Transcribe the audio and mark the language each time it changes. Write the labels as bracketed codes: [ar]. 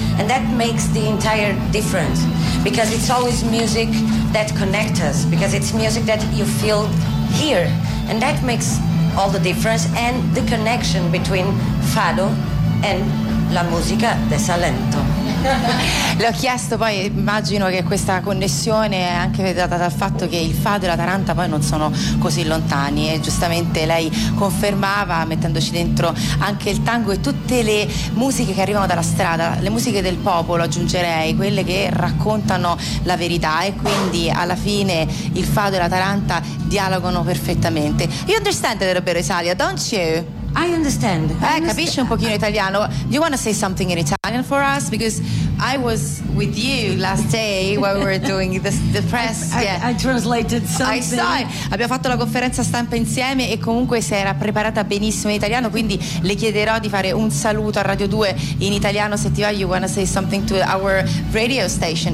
[en] And that makes the entire difference, because it's always music that connects us, because it's music that you feel here. And that makes all the difference, and the connection between fado and [it] la musica de Salento. L'ho chiesto, poi immagino che questa connessione è anche data dal fatto che il fado e la taranta poi non sono così lontani, e giustamente lei confermava, mettendoci dentro anche il tango e tutte le musiche che arrivano dalla strada, le musiche del popolo, aggiungerei, quelle che raccontano la verità, e quindi alla fine il fado e la taranta dialogano perfettamente. [en] You understand a little bit Italia, don't you? I understand. [it] Capisci un pochino italiano. [en] Do you want to say something in Italian for us? Because I was with you last day while we were doing the press. I translated something. I saw it. [it] Abbiamo fatto la conferenza stampa insieme e comunque si era preparata benissimo in italiano, quindi le chiederò di fare un saluto a Radio 2 in italiano. Se ti va, [en] you want to say something to our radio station.